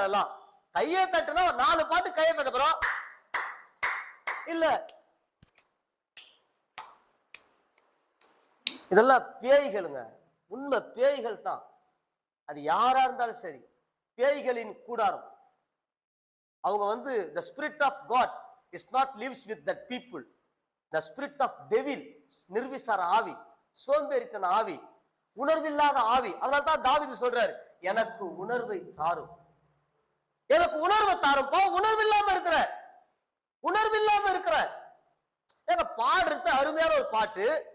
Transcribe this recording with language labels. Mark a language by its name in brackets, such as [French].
[Tamil] அதெல்லாம் கையை தட்டுனா 4 பாட்டு கையை தட்ட போறோம் இல்ல. இதெல்லாம் பேய்களுங்க, உண்மை பேய்கள் தான். அது யாரா இருந்தாலும் சரி, பேய்களின் கூடாரம். அவங்க [English] the spirit of God is not lives with that people. The spirit of devil, [Tamil] நிர்விசார ஆவி, சோம்பேறித்தன ஆவி, உணர்வில்லாத ஆவி. அதனால தான் தாவீது சொல்றாரு, எனக்கு உணர்வை தாரும், எனக்கு உணர்வை தாரும். உணர்வில்லாம இருக்கிற, உணர்வில்லாம இருக்கிற. ஏங்க பாடுறது அருமையான ஒரு பாட்டு.